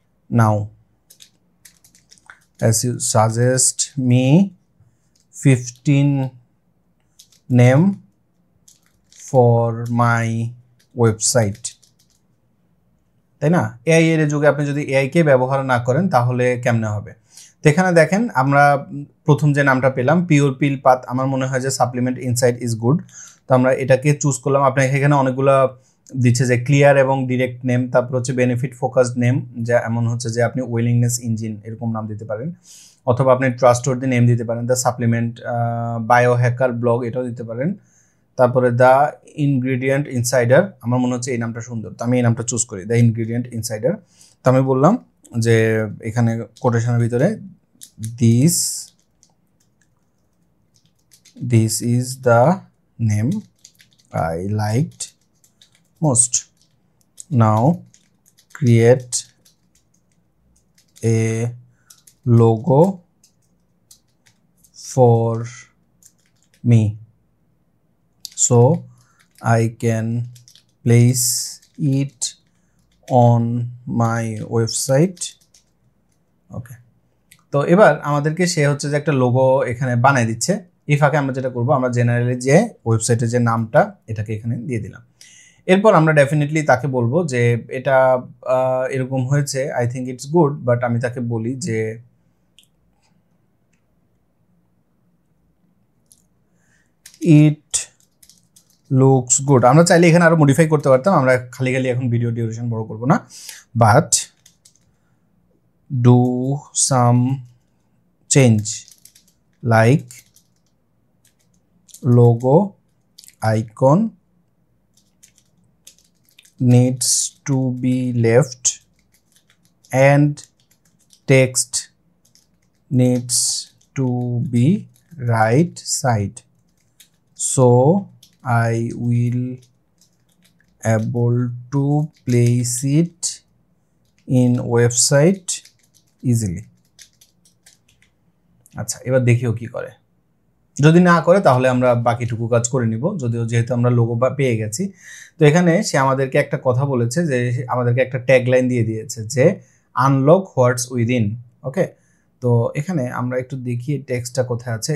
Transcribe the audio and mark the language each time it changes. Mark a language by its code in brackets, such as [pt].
[en] Now as you suggest me 15 name for my website, [bn] তাই না? AI এর যুগে আপনি যদি এআই কে ব্যবহার না করেন তাহলে কেমনে হবে? তো এখানে দেখেন আমরা প্রথম যে নামটা পেলাম পিওর পিল পাথ, আমার মনে হয় যে সাপ্লিমেন্ট ইনসাইট [en] Is good. [bn] তো আমরা এটাকে চুজ করলাম। আপনার এখানে অনেকগুলো দিচ্ছে যে ক্লিয়ার এবং ডিরেক্ট নেম, তারপর হচ্ছে বেনিফিট ফোকাসড নেম, যা এমন হচ্ছে যে আপনি উইলিংনেস ইঞ্জিন এরকম নাম দিতে পারেন, অথবা আপনি ট্রাস্টওয়ার্দি নেম দিতে পারেন, the supplement, bio hacker blog এটাও দিতে পারেন। তারপরে দ্য ইনগ্রিডিয়েন্ট ইনসাইডার, আমার মনে হচ্ছে এই নামটা সুন্দর, তো আমি এই নামটা চুজ করি, দ্য ইনগ্রিডিয়েন্ট ইনসাইডার। তো আমি বললাম যে এখানে কোটেশনের ভিতরে [en] This is the name I liked most. Now create a logo for me so I can place it on my website. [bn] Okay, তো এবার আমাদেরকে সে হচ্ছে যে একটা লোগো এখানে বানিয়ে দিচ্ছে। এই ফাঁকে আমরা যেটা করব, আমরা জেনারেলি যে ওয়েবসাইটের যে নামটা এটাকে এখানে দিয়ে দিলাম। এরপর আমরা ডেফিনেটলি তাকে বলবো যে এটা এরকম হয়েছে, [en] I think it's good, [bn] but আমি তাকে বলি যে [en] It looks good. [bn] আমরা চাইলে এখানে আরো মডিফাই করতে পারতাম, আমরা খালি এখন ভিডিও ডিউরেশন বড় করব না, but [en] Do some change like logo icon needs to be left and text needs to be right side so I will able to place it in website easily. [bn] আচ্ছা, এবার দেখিও কি করে। যদি না করে তাহলে আমরা বাকিটুকু কাজ করে নিব, যদিও যেহেতু আমরা লোগো পেয়ে গেছি। তো এখানে সে আমাদেরকে একটা কথা বলেছে, যে আমাদেরকে একটা ট্যাগলাইন দিয়ে দিয়েছে যে [en] Unlock whats within. [bn] ওকে, তো এখানে আমরা একটু দেখি টেক্সটটা কোথায় আছে।